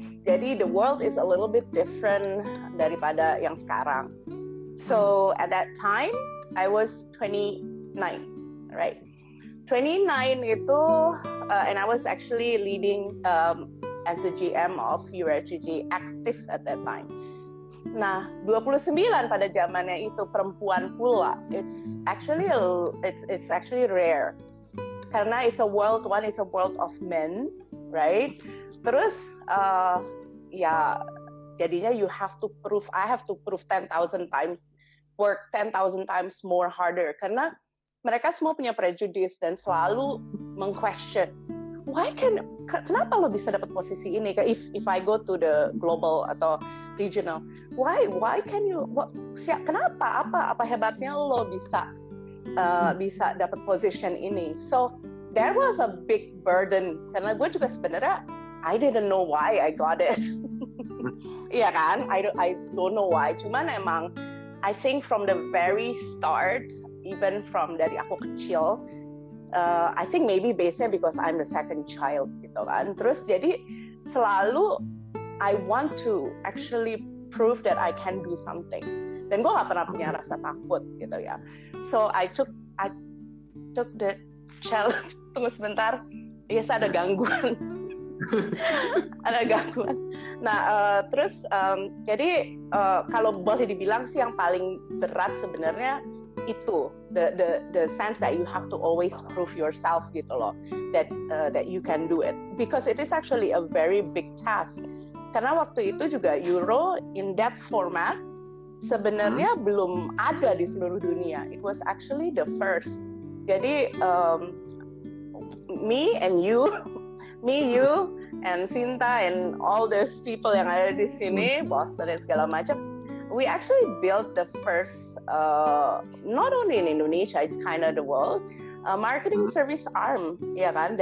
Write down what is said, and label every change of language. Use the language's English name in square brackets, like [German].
[Indonesian] Jadi [English] the world is a little bit different [Indonesian] daripada yang sekarang. [English] So at that time I was 29, right? 29 itu and I was actually leading as the GM of URGG active at that time. [Indonesian] Nah, 29 pada zamannya itu perempuan pula. [English] It's actually rare. Karena it's a world of men, right? [Indonesian] Terus ya jadinya [English] I have to prove 10,000 times, work 10,000 times more harder [Indonesian] karena mereka semua punya prejudice dan selalu meng-question. Kenapa lo bisa dapat posisi ini? [English] If I go to the global [Indonesian] atau [English] regional, why can you? [Indonesian] Kenapa? Apa hebatnya lo bisa dapat position ini? [English] So there was a big burden [Indonesian] karena gue juga sebenarnya [English] I didn't know why I got it. [Indonesian] Iya kan? [English] I don't know why. [Indonesian] Cuman emang [English] I think from the very start, even from [Indonesian] dari aku kecil. [English] I think maybe basically because I'm the second child [Indonesian] gitu kan. [English] Terus jadi selalu I want to actually prove that I can do something. [Indonesian] Dan gue gak pernah punya rasa takut gitu ya. [English] So I took the [Indonesian] Shell, tunggu sebentar. Yes, ada gangguan. Ada gangguan. Nah, terus jadi kalau boleh dibilang sih yang paling berat sebenarnya itu [English] the sense that you have to always prove yourself [Indonesian] gitu loh, [English] that you can do it, because it is actually a very big task. [Indonesian] Karena waktu itu juga Euro [English] in that format [Indonesian] sebenarnya belum ada di seluruh dunia. [English] It was actually the first. [Indonesian] Jadi [English] me, you, and Sinta, and all those people [Indonesian] yang ada di sini, [English] Boston [Indonesian] dan segala macam, [English] we actually built the first, not only in Indonesia, it's kind of the world, marketing service arm, [Indonesian] ya kan?